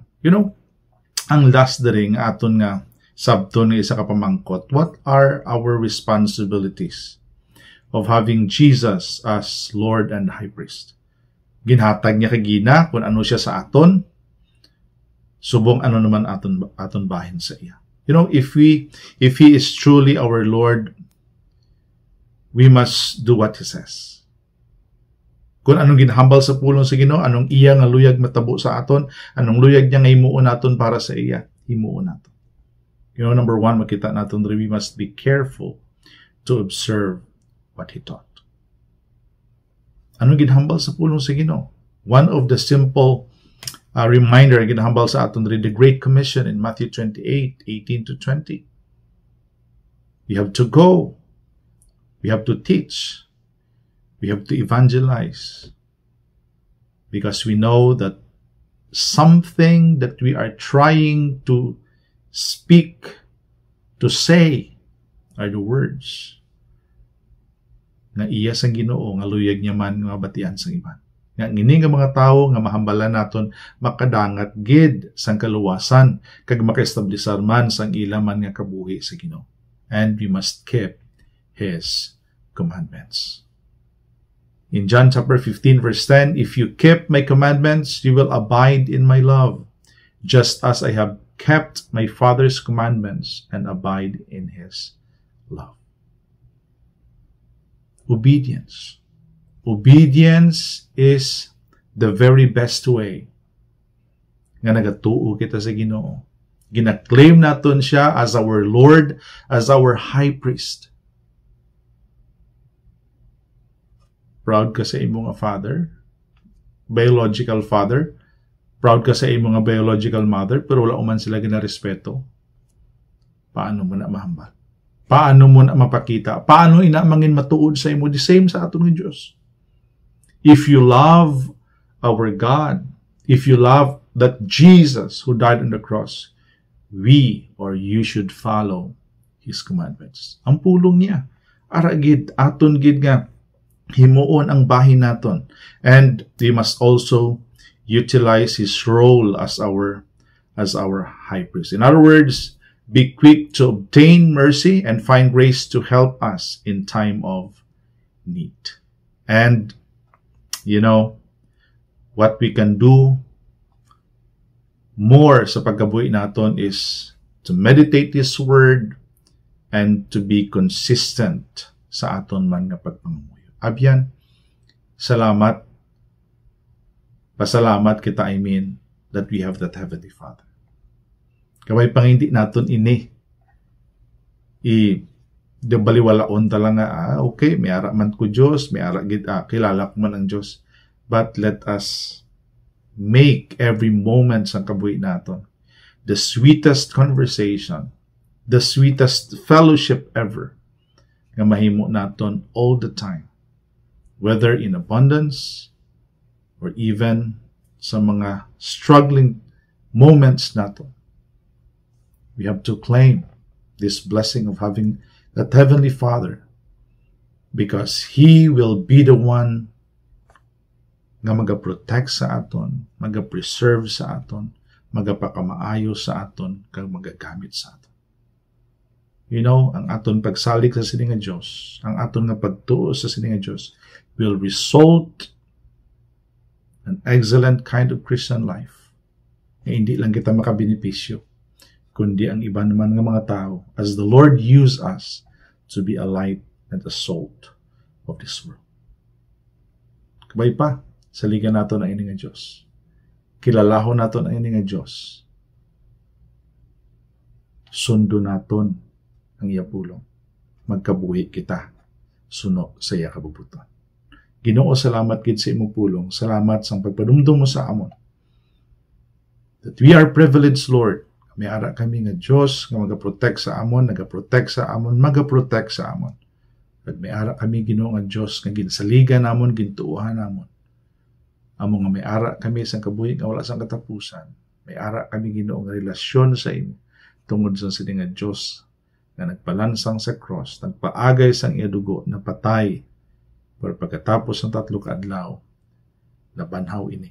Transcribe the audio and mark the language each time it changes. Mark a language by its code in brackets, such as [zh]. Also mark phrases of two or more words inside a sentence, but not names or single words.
[en] You know, [hil] ang last diri nga aton nga sabton nga isa ka pamangkot, [en] what are our responsibilities of having Jesus as Lord and High Priest? [hil] Ginhatag niya kay Gina kung ano siya sa aton, subong ano naman aton bahin sa iya. [en] You know, if He is truly our Lord, we must do what He says. [hil] Kung anong ginhambal sa pulong sa Ginoo, anong iya nga luyag matabo sa aton, anong luyag niya nga himuon naton para sa iya, himuon naton. [en] You know, number one, [hil] makita naton [en] we must be careful to observe what He taught. [hil] Anong ginhambal sa pulong sa Ginoo? [en] One of the simple reminder [hil] ginhambal sa aton [en] the Great Commission in Matthew 28:18 to 20. We have to go. We have to teach. We have to evangelize. Because we know that something that we are trying to speak, to say, are the words [hil] nga iya sang Ginoo nga luyag niya man nga batian sang iban. Nga ngini nga mga tawo nga mahambalan naton makadangat gid sang kaluwasan kag makaestablisar man sang ila man nga kabuhi sa Ginoo. [en] And we must keep His commandments. In John chapter 15 verse 10, if you keep my commandments, you will abide in my love, just as I have kept my Father's commandments and abide in His love. Obedience. Obedience is the very best way [hil] nga nagatuo kita sa Ginoo. Gina-claim naton siya [en] as our Lord, as our High Priest. [hil] Proud ka sa imong father, [en] biological father. [hil] Proud ka sa imong [en] biological mother, [hil] pero wala man sila ginarespeto. Paano mo na mahambal? Paano mo na mapakita? Paano ina mangin matuod sa imo? [en] The same [hil] sa aton ng Diyos. [en] If you love our God, if you love that Jesus who died on the cross, we or you should follow His commandments. [hil] Ang pulong niya, aragid, aton gid nga, himuon ang bahin naton. [en] And we must also utilize His role as our high priest. In other words, be quick to obtain mercy and find grace to help us in time of need. And, you know, what we can do more [hil] sa pagkabuhi naton [en] is to meditate His word and to be consistent [hil] sa aton man nga pagpangamuyo. Abyan, Salamat. Pasalamat kita, [en] that we have that Heavenly Father. [hil] Kaway pang hindi naton baliwalaon talaga, okay, may ara man ko Diyos, may ara kilala ko man ang Diyos. [en] But let us make every moment [hil] sa kabuhi naton [en] the sweetest conversation, the sweetest fellowship ever [hil] nga mahimo naton [en] all the time, whether in abundance or even [hil] sa mga [en] struggling moments naton. We have to claim this blessing of having that Heavenly Father, because He will be the one [hil] nga magaprotect sa aton, magapreserve sa aton, magapakamaayo sa aton, kag magagamit sa aton. Ang aton pagsalig sa sining nga Dios, ang aton nga pagtuo sa sining nga Dios [en] will result an excellent kind of Christian life. [tl] Hindi lang kita makabenepisyo, kundi ang iba naman ng mga tao, [en] as the Lord use us to be a light and a salt of this world. [hil] Kabay pa, saligan nato ang ini nga Diyos. Kilalahon nato ang ini nga Diyos. Sundo naton ang iya pulong. Magkabuhi kita suno sa iya kabubuton. Ginoo, salamat gid sa imong pulong. Salamat sa pagpadumdum mo sa amon. [en] That we are privileged, Lord. [hil] May ara kami nga Diyos nga magaprotect sa amon, nagaprotect sa amon, magaprotect sa amon. At may ara kami Ginoo nga Diyos nga ginsaligan namon, gintuuhan namon. Amo nga may ara kami sa kabuhi nga wala sang katapusan. May ara kami Ginoo nga relasyon sa imo tungod sa sining nga Diyos nga nagpalansang sa cross, nagpaagay sang iya dugo, napatay, pero [tl] pagkatapos ng [hil] 3 ka adlaw, nabanhaw ini.